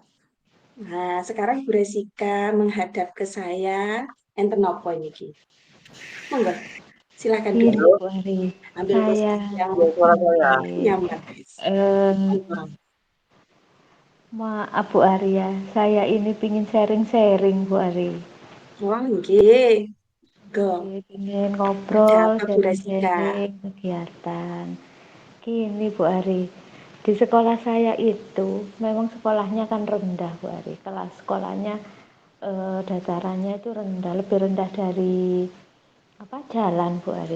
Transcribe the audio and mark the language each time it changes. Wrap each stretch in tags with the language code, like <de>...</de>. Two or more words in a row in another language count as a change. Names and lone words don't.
<id>Nah, sekarang Bu Resika menghadap ke saya.</id> <jv>Enten nopo</jv> <id>ini? Monggo, silakan Gini duduk. Bu Ari, Ambil saya posisi yang baik. nyaman. Eh, Maaf Bu Ari ya, saya ini pingin sharing-sharing Bu Ari. Oh, nggih. Go. Pingin Ada ngobrol, apa Bu Resika? sharing-sharing kegiatan. Gini Bu Ari, di sekolah saya itu memang sekolahnya kan rendah Bu Ari. Kelas sekolahnya datarannya itu rendah, lebih rendah dari apa jalan Bu Ari.</id>